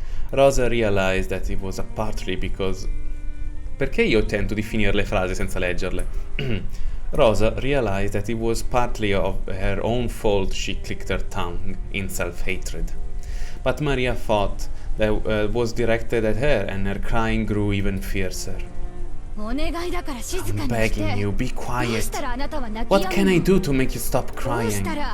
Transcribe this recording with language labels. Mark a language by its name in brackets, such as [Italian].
[English] Rosa realized that it was partly because... [Italian] Perché io tento di finire le frasi senza leggerle? [English] Rosa realized that it was partly of her own fault she clicked her tongue in self-hatred. But Maria thought that was directed at her, and her crying grew even fiercer. I'm begging you, be quiet. What can I do to make you stop crying?